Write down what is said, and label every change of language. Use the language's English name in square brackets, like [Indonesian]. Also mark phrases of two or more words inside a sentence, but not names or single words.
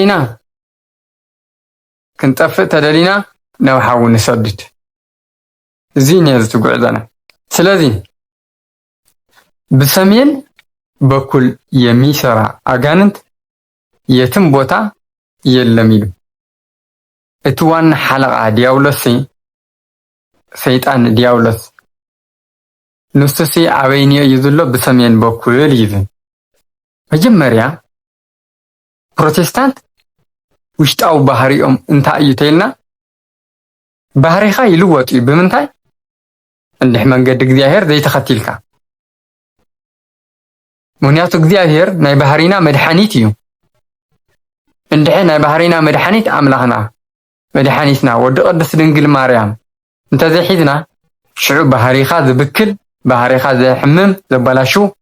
[Tigrinya] ተደሊና ናብ ሓዊ ንሰድድ። እዚ ነዚ ዝትጉዕዘና። ስለዚ [Amharic] በሰሜን በኩል የሚሰራ አጋንንት የትም ቦታ የለም [Tigrinya] ይሉ። እቲ ዋና ሓለቃ ዲያብሎስ ሰይጣን ዲያብሎስ ንሱሲ ኣበይኒ እዩ ዘሎ? [Amharic] በሰሜን በኩል [Tigrinya] ይብል። መጀመርያ ፕሮቴስታንት ውሽጣዊ ባህሪኦም እንታይ እዩ ተይልና ባህሪኻ ይልወጥ እዩ። ብምንታይ? እንድሕ መንገዲ እግዚአብሔር ዘይተኸቲልካ። ምክንያቱ እግዚአብሔር ናይ ባህሪና መድሓኒት እዩ። እንድሕ ናይ ባህሪና መድሓኒት ኣምላኽና መድሓኒትና ወዲ ቅድስት ድንግል ማርያም እንተዘይሒዝና ሽዑ ባህሪኻ ዝብክል፣ ባህሪኻ ዘሕምም ዘበላሹ፣